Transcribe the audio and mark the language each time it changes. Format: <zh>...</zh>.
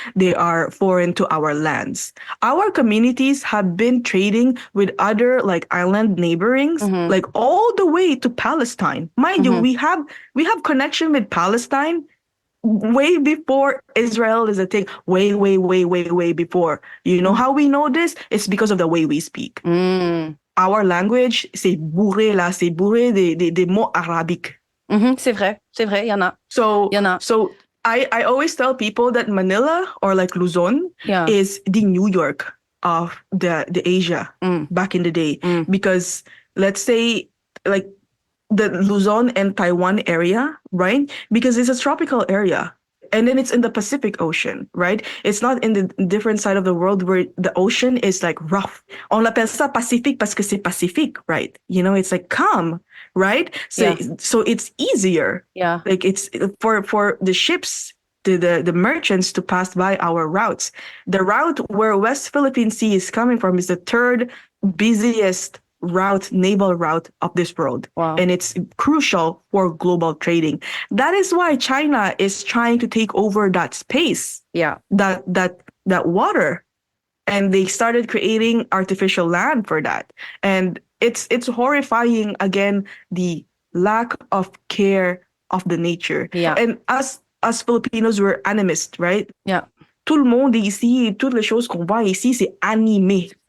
<en>They are foreign to our lands. Our communities have been trading with other like island neighborings, like all the way to Palestine. Mind you, we have connection with Palestine way before Israel is a thing. Way before. You know how we know this? It's because of the way we speak. Our language,</en> <fr>c'est bourré là, c'est bourré des mots arabiques. C'est vrai, il y en a.</fr> <en>So I always tell people that Manila or like Luzon is the New York of the Asia back in the day. Because let's say like the Luzon and Taiwan area, right? Because it's a tropical area. And then it's in the Pacific Ocean, right? It's not in the different side of the world where the ocean is like rough.</en> <fr>On l'appelle ça Pacifique parce que c'est Pacifique, right?</fr> <en>You know, it's like calm, right? So so it's easier. Yeah. Like it's for the ships, the merchants to pass by our routes. The route where West Philippine Sea is coming from is the third busiest naval route of this world. Wow. And it's crucial for global trading. That is why China is trying to take over that space. Yeah. That water. And they started creating artificial land for that. And it's horrifying, again, the lack of care of the nature. Yeah. And us Filipinos, we're animists, right? Yeah.</en> <fr>Tout le monde ici, toutes les choses qu'on voit ici, c'est animé.</fr>